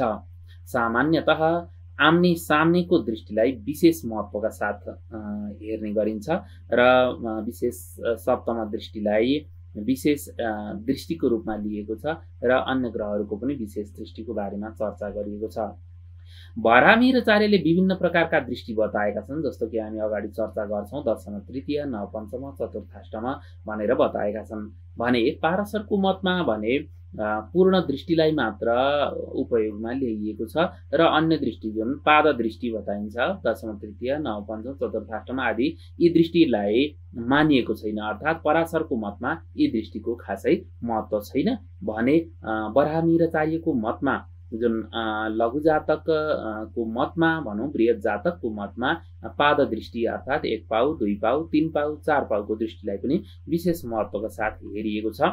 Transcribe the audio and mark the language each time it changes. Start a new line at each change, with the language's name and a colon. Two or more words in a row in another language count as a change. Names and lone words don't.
Nepali: सामान्यतः आम्ने सामनेको दृष्टिलाई विशेष महत्त्वका साथ हेर्ने गरिन्छ र विशेष सप्तम दृष्टिलाई विशेष दृष्टिको रूपमा लिएको छ र अन्य ग्रहहरूको पनि विशेष दृष्टिको बारेमा चर्चा गरिएको छ। वराह मिहिराचार्यले विभिन्न प्रकारका दृष्टि बताएका छन्, जस्तो कि हामी अगाडि चर्चा गर्छौँ दशम तृतीय, नव पञ्चम, चतुर्थाष्टम भनेर बताएका छन्। भने पारशरको मतमा भने पूर्ण दृष्टिलाई मात्र उपयोगमा ल्याइएको छ र अन्य दृष्टि जुन पाद दृष्टि बताइन्छ, दशम तृतीय, नव पञ्चम, चतुर्थाष्टम आदि यी दृष्टिलाई मानिएको छैन। अर्थात् पराशरको मतमा यी दृष्टिको खासै महत्त्व छैन भने वराह मिहिराचार्यको मतमा जुन लघु जातकको मतमा भनौँ, बृहत जातकको मतमा पाद दृष्टि अर्थात् 1 पाउ, 2 पाउ, 3 पाउ, 4 पाउको दृष्टिलाई पनि विशेष महत्त्वका साथ हेरिएको छ।